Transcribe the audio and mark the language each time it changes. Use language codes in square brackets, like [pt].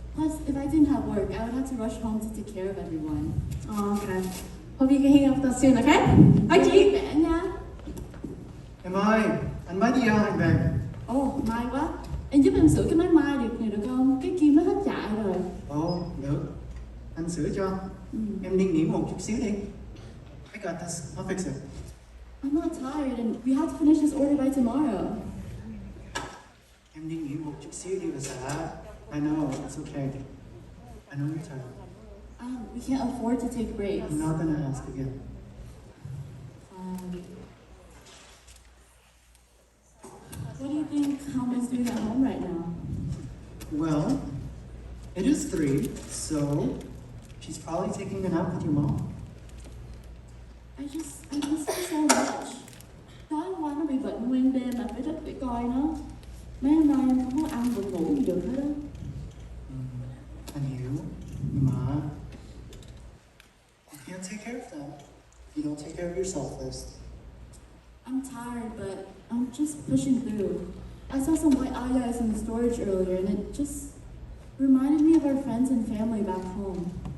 [en] Plus, if I didn't have work, I would have to rush home to take care of everyone. Okay. Hope you can hang up with us soon, okay? Bye chị. [vi] Mẹ nha. Em ơi, anh mới đi giao hàng về. Ồ, may quá. Em giúp em sửa cái máy may được không? Cái kim nó hết chạy rồi. Ồ, được. Anh sửa cho. Em đi nghỉ một chút xíu đi. [en] I got this. I'll fix it. I'm not tired and we have to finish this order by tomorrow. [vi] Em đi nghỉ một chút xíu đi bà xã. [en] I know, it's okay. I know you're tired. We can't afford to take breaks. I'm not gonna ask again. What do you think Helma's doing at home right now? Well, it is 3, so she's probably taking a nap with your mom. I miss her so much. [vi] Tối hôm qua nó bị bệnh nguyên đêm mà phải thức để coi nó. Mấy hôm nay em không có ăn và ngủ gì được hết á. Anh hiểu, nhưng mà [en] you can't take care of them if you don't take care of yourself first. I'm tired, but I'm just pushing through. I saw some white ayahs in the storage earlier, and it just reminded me of our friends and family back home.